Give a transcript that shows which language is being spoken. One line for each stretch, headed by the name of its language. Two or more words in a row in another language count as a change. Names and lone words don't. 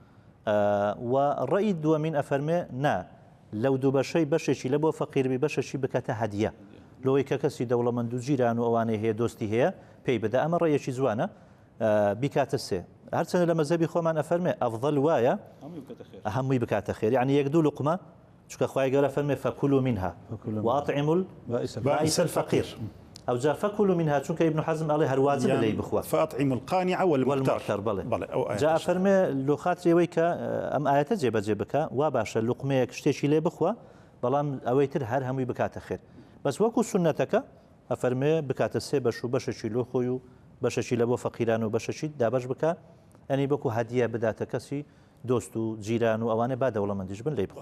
Central Kurdish: و ڕەئی دووەمین ئەفەرمێ نا لەو دوو بەشەی بەشێکی لە بۆ فەقیربی بەشەشی بکاتە هەدیە لەوەی کە کەسی دەوڵەمەند و جیران و ئەوانەی هەیە دۆستی هەیە پێی بدە ئەمە ڕەیەکی جوانە بیکاتە سێ هەرچەندە لە مەزهبی خۆمان ئەفەرمێ ئەفضل وایە هەمووی بکاتە خێر یعنی یەک دوو لوقمە چونکە خوای گەورە فەرمێ
Arabic: فەکولوا منها وأطعموا البائس الفقير أو جاء فكلوا منها
Central Kurdish: چونکە ابن حزم ئەڵێ هەر واجب لێی بخوا
Arabic: فأطعموا القانع والمعتر
Central Kurdish: جاء فەرمێ لۆ خاترەوەی کە ئەم ئاەتە جێبەجێ بکە وا باشە لوقمەیەک شتێکی لێ بخوا بەڵام ئەوەی تر هەر هەمووی بکاتە خێر بەس وەکو سنەتەکە ئەفەرمێ بکاتە سێ بەش و بەشێکی لۆ خۆی و بەشەشی لە بۆ فەقیران و بەشەشی دابەش بکە ئەنی بەکو هەدیە بداتە کەسی دۆست و جیران و ئەوانێ با دەوڵەمەندیش بن لێ بخوا